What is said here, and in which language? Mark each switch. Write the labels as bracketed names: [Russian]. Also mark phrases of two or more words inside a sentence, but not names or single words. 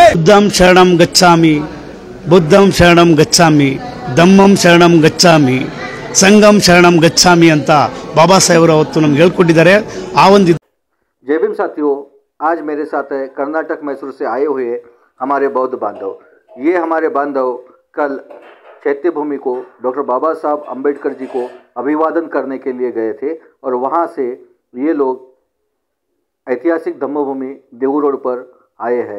[Pali] बुद्धं शरणं गच्छामि बुद्धं शरणं गच्छामि धम्मं शरणं गच्छामि संघं शरणं गच्छामि [Kannada] ಅಂತ ಬಾಬಾ ಸಾಹೇಬರು ಅವತ್ತು ನಮಗೆ ಹೇಳಿಕೊಟ್ಟಿದ್ದಾರೆ। ಆ ಒಂದು [Hindi] जय भीम साथियों, आज मेरे साथ है कर्नाटक मैसूर से आए हुए हमारे बौद्ध बांधव। ये हमारे बांधव कल चैत्य भूमि को डॉक्टर बाबा साहब अम्बेडकर जी को अभिवादन करने के लिए गए थे और वहाँ से ये लोग ऐतिहासिक धम्मभूमि देहू रोड पर आए हैं।